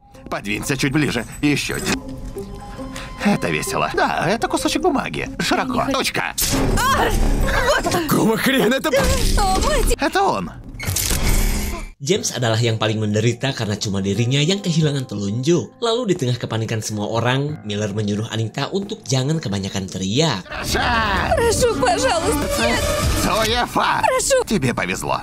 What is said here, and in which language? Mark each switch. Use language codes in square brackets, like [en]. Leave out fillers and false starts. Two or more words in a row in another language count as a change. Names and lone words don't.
[ru] Подвинься чуть ближе. Еще. Это весело. Да, это кусочек бумаги. Широко. Точка. Какого хрена это... Это он. [id] James adalah yang paling menderita karena cuma dirinya yang kehilangan telunjuk. Lalu di tengah kepanikan semua orang, Miller menyuruh Anita untuk jangan kebanyakan teriak. [ru] Прошу, пожалуйста, нет. Цуефа. Тебе повезло.